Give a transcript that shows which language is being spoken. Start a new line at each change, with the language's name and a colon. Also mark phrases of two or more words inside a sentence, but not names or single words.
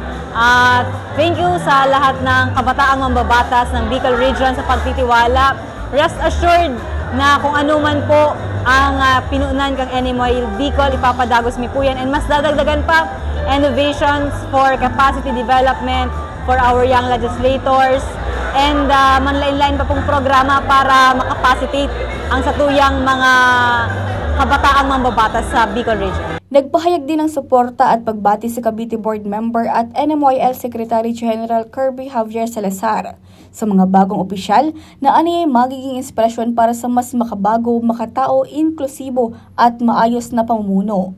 English: Thank you
Filipino: sa lahat ng kabataang mambabatas ng Bicol Region sa pagtitiwala.
English: Rest assured
Bikol: na kung ano man po ang pinuunan kang NMYL Bicol, ipapadagos mi po yan.
English: And
Filipino: mas dadagdagan pa
English: innovations for capacity development for our young legislators.
Bikol: And manlain-lain pa pong programa para makapacitate ang satuyang mga kabataang mambabatas sa Bicol Region.
Filipino: Nagpahayag din ng suporta at pagbati sa Cavite Board Member at NMYL Secretary General Kirby Javier Salazar sa mga bagong opisyal na aniyay magiging inspirasyon para sa mas makabago, makatao, inklusibo at maayos na pamumuno.